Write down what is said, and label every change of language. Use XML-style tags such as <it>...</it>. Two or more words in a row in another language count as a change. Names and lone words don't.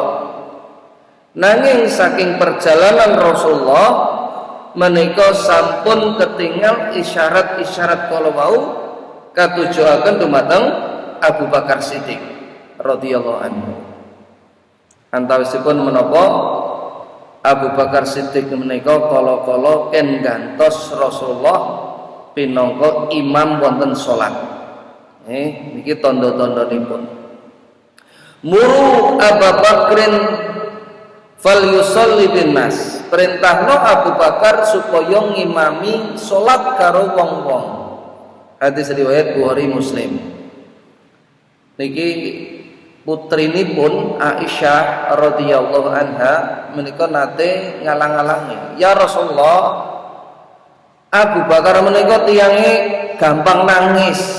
<jv>Nanging saking perjalanan Rasulullah menika sampun ketingal isyarat-isyarat kala wau katujuaken dumateng Abu Bakar Siddiq radhiyallahu anhu. Antawisipun menapa Abu Bakar Siddiq menika kala-kala ken gantos Rasulullah pinangka imam wonten salat. Niki tanda-tandanipun.</jv> <ar>Muru Abu Bakrin falyusolli bin nas.</ar> <jv>Perintahno Abu Bakar supaya ngimami salat karo wong-wong. Hadis riwayat Bukhari Muslim. Niki putrinipun Aisyah radhiyallahu anha menika nate ngalang-alangi, "Ya Rasulullah, Abu Bakar menika tiyange gampang nangis.</jv>